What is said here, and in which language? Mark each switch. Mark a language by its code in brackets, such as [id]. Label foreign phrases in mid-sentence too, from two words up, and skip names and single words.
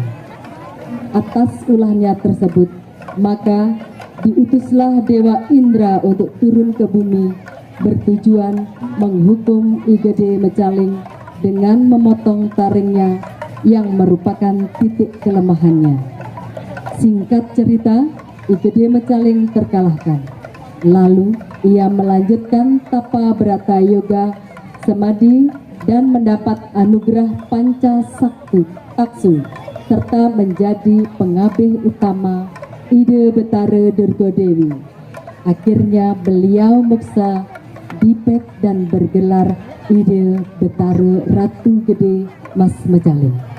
[id] Atas ulahnya tersebut, maka diutuslah Dewa Indra untuk turun ke bumi bertujuan menghukum Igede Mecaling dengan memotong taringnya yang merupakan titik kelemahannya. Singkat cerita, Igede Mecaling terkalahkan. Lalu ia melanjutkan tapa brata yoga semadi dan mendapat anugerah Panca Sakti Taksu serta menjadi pengabih utama Ide Betara Durgadewi. Akhirnya beliau muksa dipet dan bergelar Ide Betara Ratu Gede Mas Mecaling.